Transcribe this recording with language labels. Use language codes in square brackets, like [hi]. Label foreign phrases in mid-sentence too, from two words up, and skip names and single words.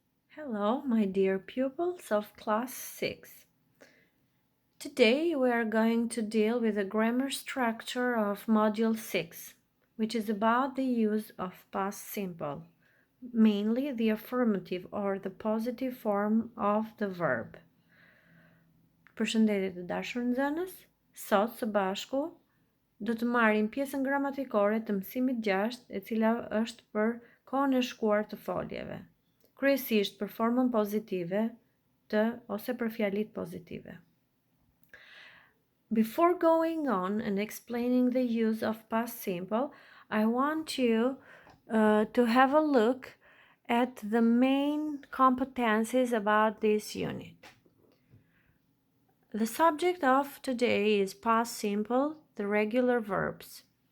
[en] Hello, my dear pupils of Class 6. Today we are going to deal with the grammar structure of Module 6, which is about the use of past simple, mainly the affirmative or the positive form of the verb. [sq] Përshëndetje të dashur nxënës, sot së bashku do të marrim pjesën gramatikore të mësimit 6, e cila është për kohën e shkuar të foljeve. Kryesisht për formën pozitive ose për fjalitë pozitive. [en] Before going on and explaining the use of past simple, I want you to have a look at the main competencies about this unit. The subject of today is past simple, the regular verbs.